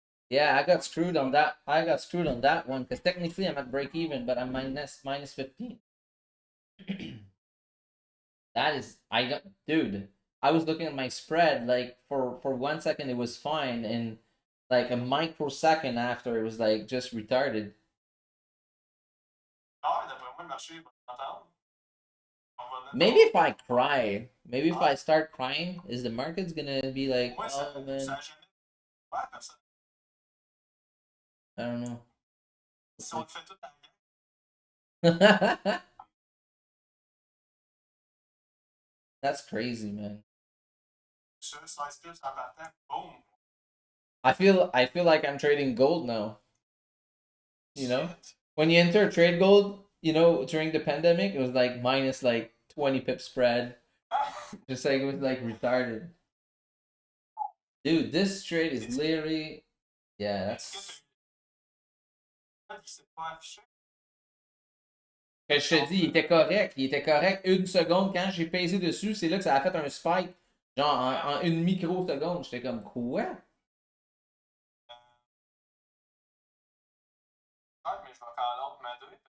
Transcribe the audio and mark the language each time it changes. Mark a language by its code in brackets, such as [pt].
[en] Yeah, I got screwed on that. I got screwed on that one because technically I'm at break even, but I'm minus 15. That is, I got, dude. I was looking at my spread like for 1 second it was fine, and like a microsecond after it was like just retarded. [fr] Ah, d'après moi, le marché va t'entendre. [en] Maybe if I cry, maybe if I start crying, is the market's gonna be like, [fr] Moi, oh ça [en] man, [fr] a jamais. Ouais, personne. [en] I don't know. [fr] Si on te fait tout en gang, [en] That's crazy, man. [fr] sur 16 pips en partant, boum. [en] I feel like I'm trading gold now. You know, Shit. when you enter trade gold, during the pandemic, it was like minus like 20 pip spread. Just like it was like retarded. Dude, this trade is literally, yeah, that's. [fr] Il s'est pas affiché. Que je te dis, il était correct. Il était correct 1 seconde. Quand j'ai pesé dessus, c'est là que ça a fait un spike. Genre en une microseconde. J'étais comme quoi? Ouais, mais je vais faire l'autre ma 2.